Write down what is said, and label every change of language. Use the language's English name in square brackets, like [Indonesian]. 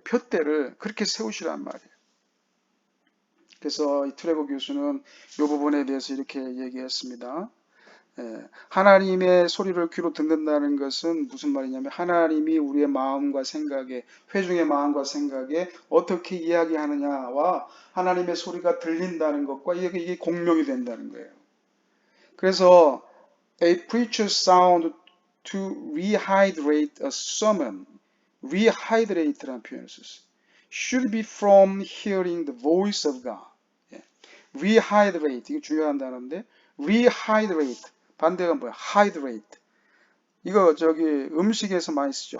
[Korean] 표대를 그렇게 세우시란 말이에요. 그래서 이 트레거 교수는 이 부분에 대해서 이렇게 얘기했습니다. 하나님의 소리를 귀로 듣는다는 것은 무슨 말이냐면 하나님이 우리의 마음과 생각에, 회중의 마음과 생각에 어떻게 이야기하느냐와 하나님의 소리가 들린다는 것과 이게 공명이 된다는 거예요. 그래서 [English] a preacher's sound to rehydrate a sermon, [Korean] rehydrate라는 표현을 썼어요. [English] should be from hearing the voice of God. [Korean] rehydrate, 이거 중요한 단어인데 rehydrate, 반대가 뭐야? [English] hydrate. [Korean] 이거 저기 음식에서 많이 쓰죠.